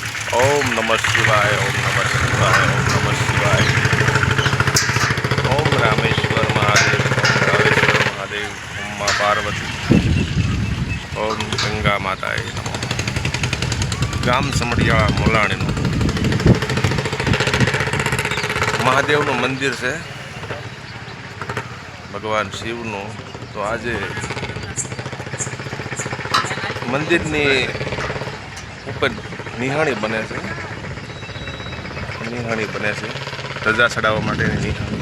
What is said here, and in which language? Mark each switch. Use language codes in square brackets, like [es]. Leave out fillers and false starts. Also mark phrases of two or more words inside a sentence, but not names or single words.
[sa] ओम नमः शिवाय, ओम नमः शिवाय, ओम नमः शिवाय। ओम रामेश्वर महादेव, ओम रामेश्वर महादेव, ओम माँ पार्वती, ओम गंगा माताए नमो। [gu] गाम समड़ियाळा मोलाणीનું મહાદેવનું મંદિર છે ભગવાન શિવનું। તો આજે મંદિરની ઉપર નિહાળી બને છે, ધજા ચડાવવા માટેની નિહાળી।